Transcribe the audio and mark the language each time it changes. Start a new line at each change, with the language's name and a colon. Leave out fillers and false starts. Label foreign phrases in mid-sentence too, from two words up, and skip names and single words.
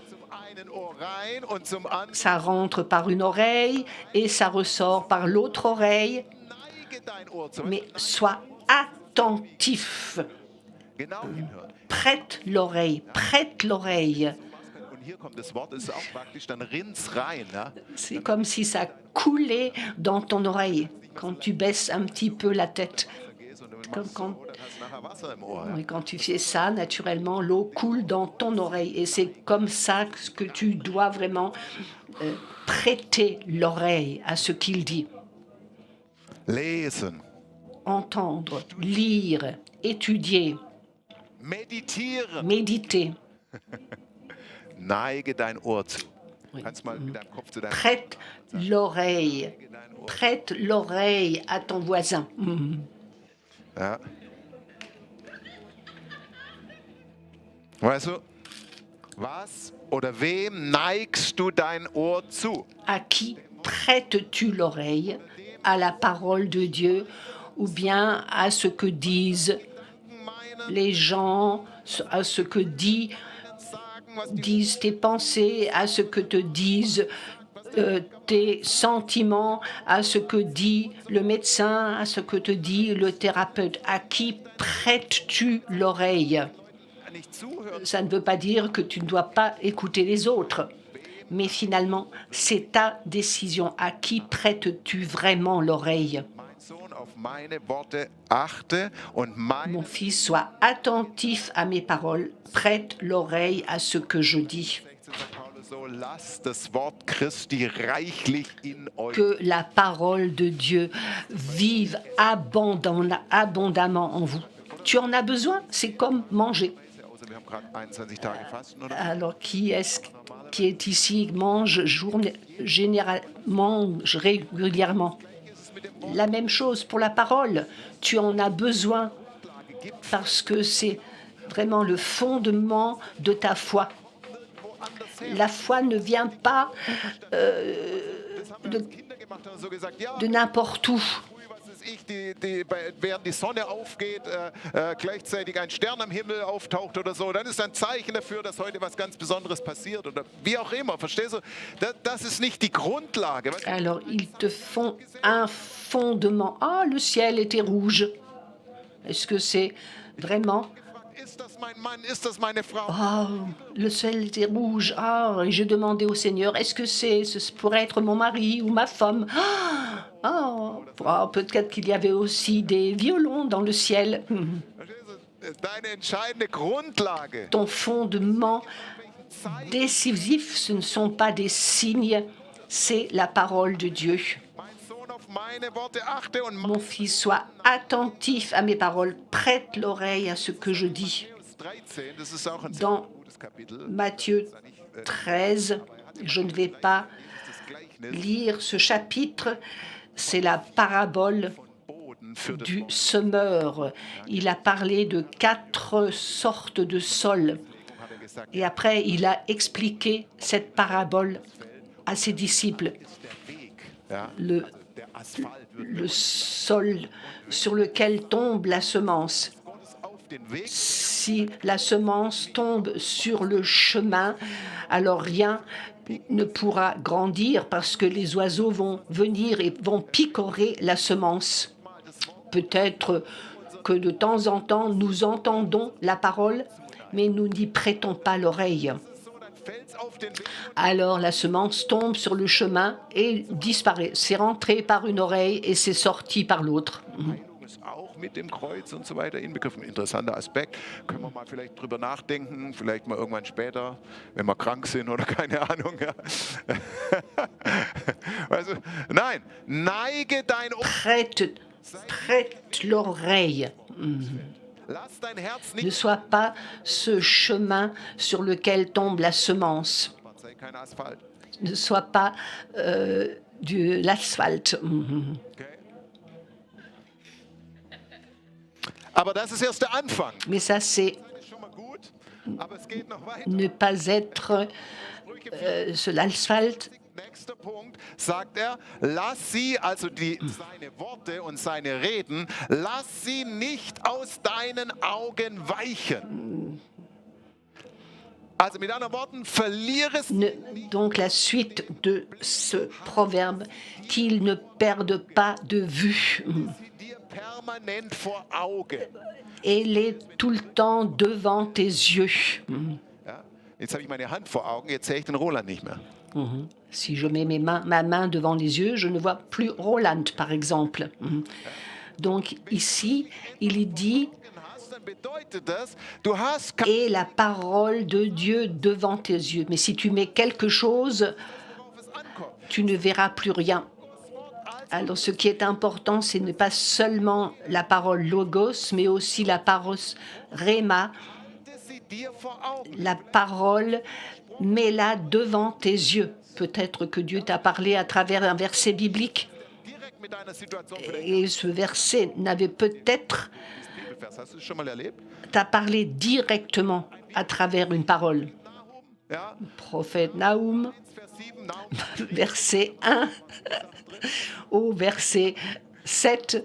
French: Ça rentre par une oreille et ça ressort par l'autre oreille. Mais sois attentif. Prête l'oreille, prête l'oreille.
German: hier kommt das Wort, ist auch praktisch, dann rinnt's rein. Ja?
French: C'est comme si ça coulait dans ton oreille quand tu baisses un petit peu la tête. Comme quand,
German: Dann hast du nachher Wasser im Ohr. Ja?
French: oui, quand tu fais ça, naturellement, l'eau coule dans ton oreille. Et c'est comme ça que tu dois vraiment prêter l'oreille à ce qu'il dit.
German: Lesen,
French: Entendre, lire, étudier,
German: meditieren,
French: méditer.
German: neige dein Ohr zu.
French: Oui.
German: Kannst mal mit deinem Kopf zu deinem
French: Prête l'oreille. Prête l'oreille à ton voisin.
German: Ja. Weißt du, was oder wem neigst du dein Ohr zu?
French: À qui prêtes-tu l'oreille? À la parole de Dieu ou bien à ce que disent les gens, à ce que disent tes pensées, à ce que te disent tes sentiments, à ce que dit le médecin, à ce que te dit le thérapeute. À qui prêtes-tu l'oreille?
German: Nicht zuhören,
French: Ça ne veut pas dire que tu ne dois pas écouter les autres, mais finalement, c'est ta décision. À qui prêtes-tu vraiment l'oreille?
German: mein Sohn, auf meine Worte achte und meine
French: Mon fils, sois attentif à mes paroles, prête l'oreille à ce que je dis.
German: 16 sagt Paulus so, lasst das Wort Christi reichlich in euch.
French: Que la parole de Dieu vive abondamment en vous. Tu en as besoin, c'est comme manger.
German: Also wir haben gerade 21 Tage Fasten, oder?
French: Alors, qui est ici mange régulièrement? La même chose pour la parole. Tu en as besoin parce que c'est vraiment le fondement de ta foi. La foi ne vient pas
German: Kinder gemacht haben so gesagt, ja,
French: de n'importe où.
German: was weiß ich, während die Sonne aufgeht, gleichzeitig ein Stern am Himmel auftaucht oder so, dann ist ein Zeichen dafür, dass heute was ganz Besonderes passiert oder wie auch immer, verstehst du? Das ist nicht die Grundlage. Weißt du?
French: Alors, ils te font un fondement. Ah, le ciel était rouge. Est-ce que c'est vraiment...
German: Ist das mein Mann? Ist das meine Frau?
French: Oh, le ciel était rouge. Ah, et j'ai demandé au Seigneur, est-ce que ce pourrait être mon mari ou ma femme? Peut-être qu'il y avait aussi des violons dans le ciel.
German: Verstehst du? Deine entscheidende Grundlage.
French: Ton fondement décisif, ce ne sont pas des signes, c'est la parole de Dieu.
German: Mein Sohn, auf meine Worte achte und
French: Mon fils, sois attentif à mes paroles, prête l'oreille à ce que je dis.
German: Matthäus 13, das ist auch ein sehr
French: Dans
German: gutes Kapitel.
French: Matthieu 13, je ne vais pas
German: Das Gleichnis
French: lire ce chapitre, c'est la parabole
German: Boden für das
French: du semeur. Il a parlé de 4 sortes de sols.
German: hat er gesagt,
French: Et après, il a expliqué cette parabole à ses disciples.
German: der Weg, ja,
French: Le,
German: der Asphalt wird
French: le sol sur lequel tombe la semence.
German: Gottes auf den Weg.
French: Si la semence tombe sur le chemin, alors rien ne pourra grandir parce que les oiseaux vont venir et vont picorer la semence. Peut-être que de temps en temps, nous entendons la parole, mais nous n'y prêtons pas l'oreille.
German: So, dann fällt's auf den Weg.
French: Alors la semence tombe sur le chemin et disparaît. C'est rentré par une oreille et c'est sorti par l'autre.
German: Heilung ist auch mit dem Kreuz und so weiter inbegriffen. Interessanter Aspekt. Können wir mal vielleicht drüber nachdenken, vielleicht mal irgendwann später, wenn wir krank sind oder keine Ahnung. Ja. Also, nein, neige dein Ohr.
French: Prête l'oreille.
German: Lass dein Herz
French: Ne
German: nicht.
French: sois pas ce chemin sur lequel tombe la semence.
German: Sei kein Asphalt.
French: Ne sois pas de l'asphalte. Okay?
German: Aber das ist erst der Anfang.
French: Mais ça, c'est
German: Das ist schon mal gut, aber es geht noch weiter.
French: ne pas être sur l'asphalte.
German: Nächster Punkt, sagt er, lass sie, also seine Worte und seine Reden, lass sie nicht aus deinen Augen weichen. Also mit anderen Worten, verliere sie
French: Donc la suite de ce proverbe, qu'ils ne perdent pas de vue.
German: dir permanent vor Augen.
French: Elle est tout le temps devant tes yeux.
German: Ja? Jetzt habe ich meine Hand vor Augen, jetzt sehe ich den Roland nicht mehr.
French: Si je mets ma main devant les yeux, je ne vois plus Roland, par exemple. Donc ici, il est dit
German: Dann bedeutet das, du hast
French: et la parole de Dieu devant tes yeux. Mais si tu mets quelque chose,
German: worauf es ankommt.
French: tu ne verras plus rien. Alors ce qui est important, ce n'est pas seulement la parole logos, mais aussi la parole rhéma,
German: Sie dir vor Augen.
French: la parole, mets-la devant tes yeux. Peut-être que Dieu t'a parlé à travers un verset biblique.
German: Direkt mit deiner Situation vielleicht.
French: Et ce verset n'avait peut-être
German: Bibelvers, hast du es schon mal erlebt?
French: t'a parlé directement à travers une parole.
German: Nahum, ja,
French: Prophète Nahum,
German: Vers 7, Nahum
French: verset 1 au verset 7.